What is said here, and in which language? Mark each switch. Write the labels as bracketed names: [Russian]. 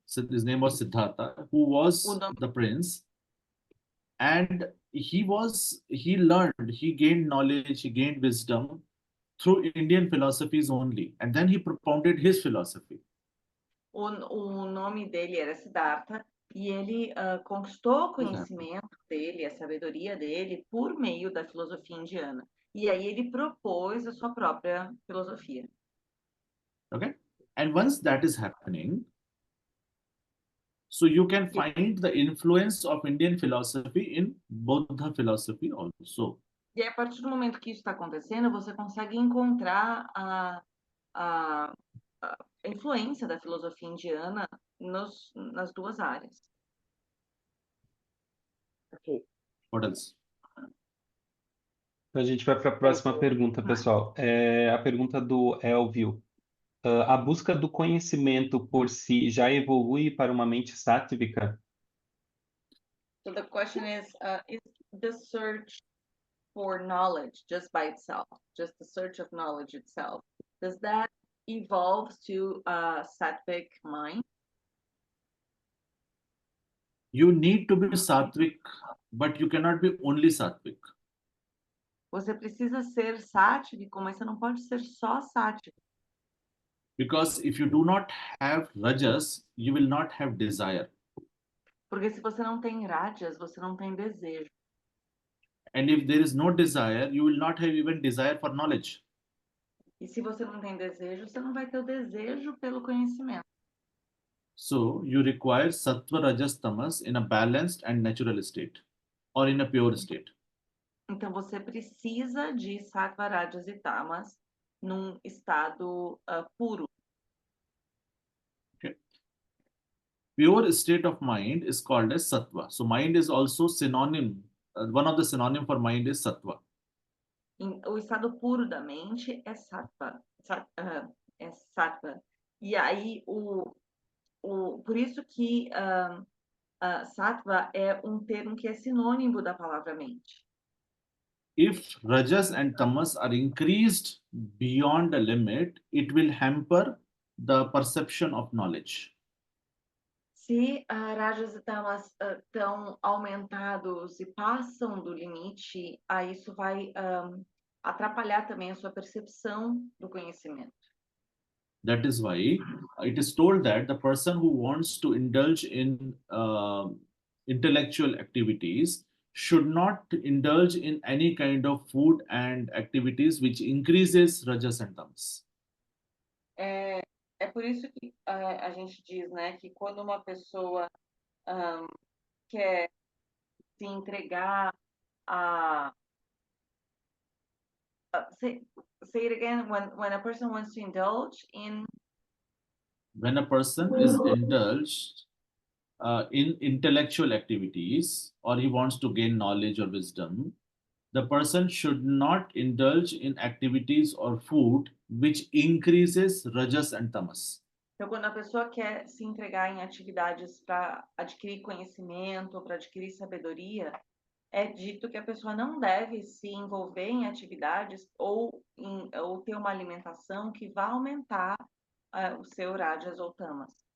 [English] His name was Siddhartha, who was [Portuguese] O nome [English] the prince. And he learned, he gained knowledge, he gained wisdom through Indian philosophies only. And then he propounded his philosophy. [Portuguese] O nome dele era Siddhartha e ele conquistou o conhecimento dele, a sabedoria dele, por meio da filosofia indiana. E aí ele propôs a sua própria filosofia. [English] Okay. And once that is happening, so you can find the influence of Indian philosophy in Buddha philosophy also. [Portuguese] E aí, a partir do momento que isso está acontecendo, você consegue encontrar a influência da filosofia indiana nas duas áreas. Ok. [English] What else? [Portuguese] Então a gente vai para a próxima pergunta, pessoal. A pergunta do Elvio. A busca do conhecimento por si já evolui para uma mente sátvica? [English] So the question is the search for knowledge just by itself, just the search of knowledge itself, does that evolve to a sattvic mind? You need to be sattvic, but you cannot be only sattvic. [Portuguese] Você precisa ser sáttvico, mas você não pode ser só sáttvico. [English] Because if you do not have rajas, you will not have desire. [Portuguese] Porque se você não tem rajas, você não tem desejo. [English] And if there is no desire, you will not have even desire for knowledge. [Portuguese] E se você não tem desejo, você não vai ter o desejo pelo conhecimento. [English] So you require sattva, rajas, tamas in a balanced and natural state, or in a pure state. [Portuguese] Então você precisa de sattva, rajas e tamas num estado puro. [English] Okay. Pure state of mind is called as sattva. So mind is also synonym. One of the synonym for mind is sattva. [Portuguese] O estado puro da mente é sattva. É sattva. E aí, por isso que sattva é um termo que é sinônimo da palavra mente. [English] If rajas and tamas are increased beyond a limit, it will hamper the perception of knowledge. [Portuguese] Se rajas e tamas estão aumentados e passam do limite, aí isso vai atrapalhar também a sua percepção do conhecimento. [English] That is why it is told that the person who wants to indulge in intellectual activities should not indulge in any kind of food and activities which increases rajas and tamas. [Portuguese] É por isso que a gente diz, né, que quando uma pessoa quer se entregar a [English] say it again, when a person wants to indulge in When a person is indulged in intellectual activities, or he wants to gain knowledge or wisdom, the person should not indulge in activities or food which increases rajas and tamas. [Portuguese] Então, quando a pessoa quer se entregar em atividades para adquirir conhecimento, para adquirir sabedoria, é dito que a pessoa não deve se envolver em atividades ou ter uma alimentação que vá aumentar o seu rajas ou tamas.